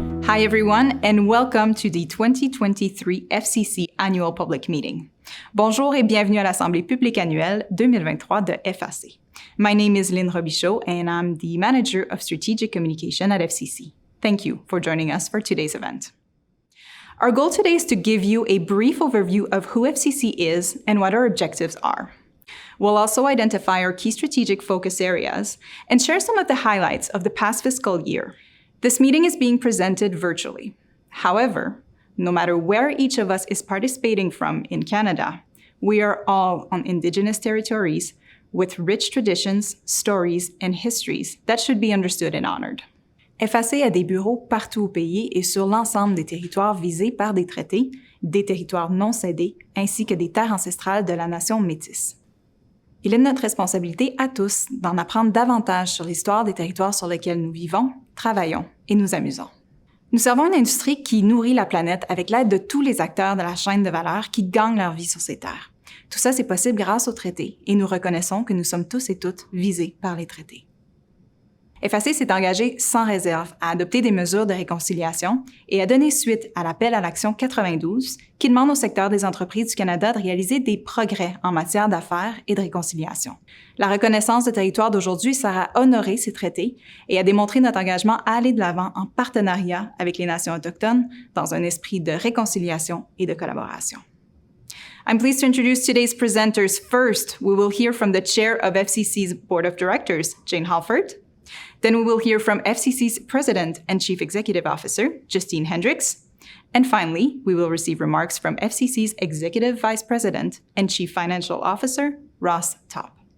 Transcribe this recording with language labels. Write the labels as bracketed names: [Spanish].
[English] Hi everyone, and welcome to the 2023 FCC Annual Public Meeting. [French] Bonjour et bienvenue à l'Assemblée publique annuelle 2023 de FAC. [English] My name is Lyne Robichaud, and I'm the Manager of Strategic Communication at FCC. Thank you for joining us for today's event. Our goal today is to give you a brief overview of who FCC is and what our objectives are. We'll also identify our key strategic focus areas and share some of the highlights of the past fiscal year. This meeting is being presented virtually. However, no matter where each of us is participating from in Canada, we are all on Indigenous territories with rich traditions, stories, and histories that should be understood and honored. [French] FAC a des bureaux partout au pays et sur l'ensemble des territoires visés par des traités, des territoires non cédés, ainsi que des terres ancestrales de la nation métisse. Il est de notre responsabilité à tous d'en apprendre davantage sur l'histoire des territoires sur lesquels nous vivons, travaillons et nous amusons. Nous servons une industrie qui nourrit la planète avec l'aide de tous les acteurs de la chaîne de valeur qui gagnent leur vie sur ces terres. Tout ça, c'est possible grâce aux traités et nous reconnaissons que nous sommes tous et toutes visés par les traités. FAC s'est engagé sans réserve à adopter des mesures de réconciliation et à donner suite à l'appel à l'action 92 qui demande au secteur des entreprises du Canada de réaliser des progrès en matière d'affaires et de réconciliation. La reconnaissance de territoire d'aujourd'hui sert à honorer ces traités et à démontrer notre engagement à aller de l'avant en partenariat avec les nations autochtones dans un esprit de réconciliation et de collaboration. [English] I'm pleased to introduce today's presenters. First, we will hear from the chair of FCC's Board of Directors, Jane Halford. Then we will hear from FCC's President and Chief Executive Officer, Justine Hendricks. And finally, we will receive remarks from FCC's Executive Vice President and Chief Financial Officer, Ross Topp.